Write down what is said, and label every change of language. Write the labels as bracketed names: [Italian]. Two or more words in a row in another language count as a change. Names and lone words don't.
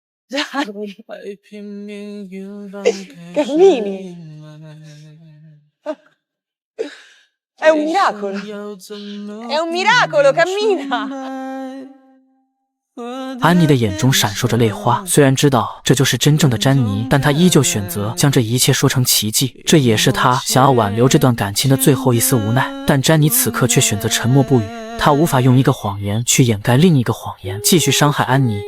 [Italian] Cammini. È un miracolo. È un miracolo, cammina. [Chinese] 安妮的眼中闪烁着泪花，虽然知道这就是真正的詹妮，但她依旧选择将这一切说成奇迹。这也是她想要挽留这段感情的最后一丝无奈。但詹妮此刻却选择沉默不语。他无法用一个谎言去掩盖另一个谎言，继续伤害安妮。